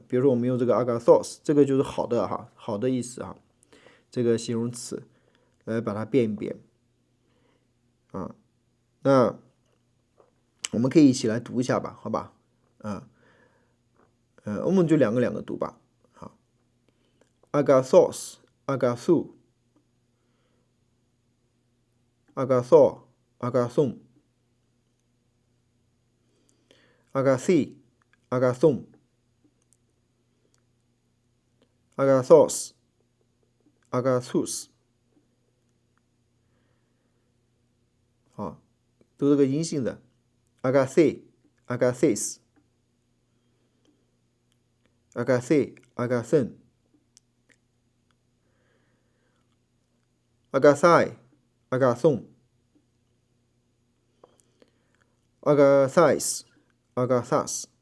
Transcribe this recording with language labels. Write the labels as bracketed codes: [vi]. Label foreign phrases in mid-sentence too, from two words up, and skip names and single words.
[zh] 比如说我们用这个 agathos， 这个就是好的好的意思这个形容词来把它变一变那我们可以一起来读一下吧，好吧？我们就两个读吧。 [el] αγαθός αγαθού αγαθώ αγαθόν αγαθή αγαθόν αγαθός αγαθούς [zh] 都是个阴性的 [el] αγαθή αγαθής αγαθή αγαθόν αγαθαί αγαθών αγαθαίς αγαθάς